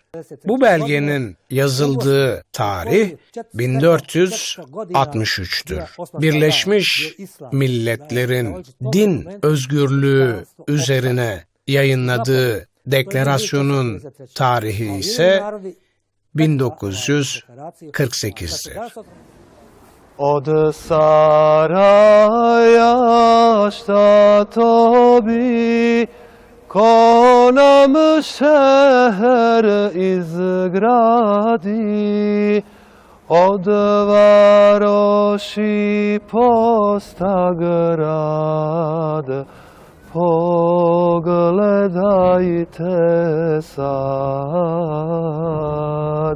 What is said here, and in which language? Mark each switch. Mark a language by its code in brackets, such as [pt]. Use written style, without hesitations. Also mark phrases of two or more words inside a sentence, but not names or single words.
[tr] Bu belgenin yazıldığı tarih 1463'tür. Birleşmiş Milletler'in din özgürlüğü üzerine yayınladığı deklarasyonun tarihi ise 1948'dir. [bs] Od saraya šta tobi, ko nam šeher izgradi, od varoši posta grad, pogledajte sad.